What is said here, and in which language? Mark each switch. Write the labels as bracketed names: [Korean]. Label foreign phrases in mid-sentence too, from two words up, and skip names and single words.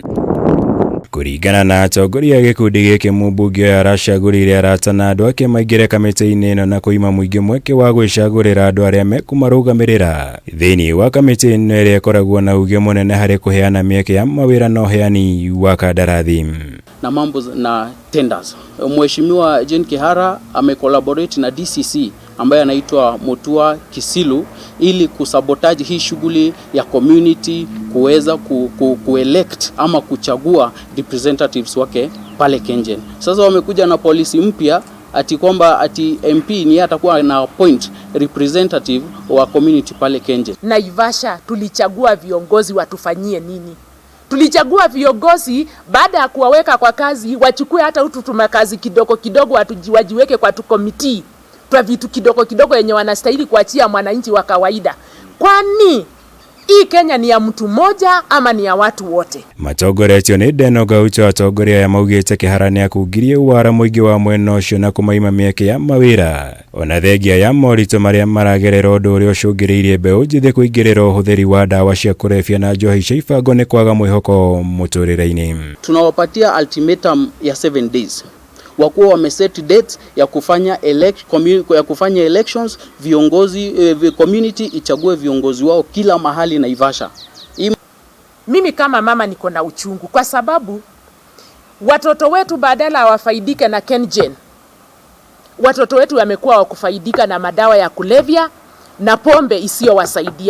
[Kikuyu] Kũringana na atongoria a gĩkundi gĩkĩ, mũmbunge ũyũ aracagũrire arata na andũ ake maingĩre kamĩtĩ-inĩ ĩno na kũima mũingĩ mweke wa gwĩcagũrĩra andũ arĩa mekũmarũgamĩrĩra thĩinĩ wa kamĩtĩ ĩno ĩrĩa ĩkoragwo na uge mũnene harĩ kũheana mĩeke ya mawĩra na ũheani wa kandarathi [Swahili] na mambo na tenders. Mheshimiwa Jane Kĩhara amecollaborate na DCC ambaye anaitwa Mutua Kisilu ili kusabotage hii shughuli ya community kuweza kuelect ama kuchagua representatives wake pale KenGen. Sasa wamekuja na policy mpya ati kwamba ati MP ni atakuwa na appoint representative wa community pale KenGen. Naivasha tulichagua viongozi watufanyie nini? Tulichagua viongozi baada ya kuwaweka kwa kazi wachukue hata ututuma kazi kidogo kidogo wajiweke kwa tukomiti kwa vitu kidogo kidogo yenye wanastahili kuachia mwananchi wa kawaida. Kwani hii Kenya ni ya mtu mmoja ama ni ya watu wote? [Kikuyu] Matongoretio nĩ Deno Gaucho, atongoria ya maugĩte Kĩhara nĩ akungirie wara mũingĩ wa mwena ũcio na kũmaima mĩeke ya mawĩra ona thengia ya moritũ marĩa maragerera ũndũ ũrĩa ũcũngĩrĩirie mbeũ njĩthĩ kũingĩrĩra ũhũthĩri wa ndawa cia kũrebia na njohi cia ibango nĩ kwaga mwĩhoko mũtũrĩre-inĩ. [Swahili] Tunawapatia ultimatum ya [English] 7 days. [Swahili] Wakuwa wameset dates ya kufanya elections, viongozi community ichague viongozi wao kila mahali Naivasha. Mimi kama mama niko na uchungu kwa sababu watoto wetu badala wafaidike na KenGen, watoto wetu wamekuwa wakufaidika na madawa ya kulevya na pombe isiyowasaidia.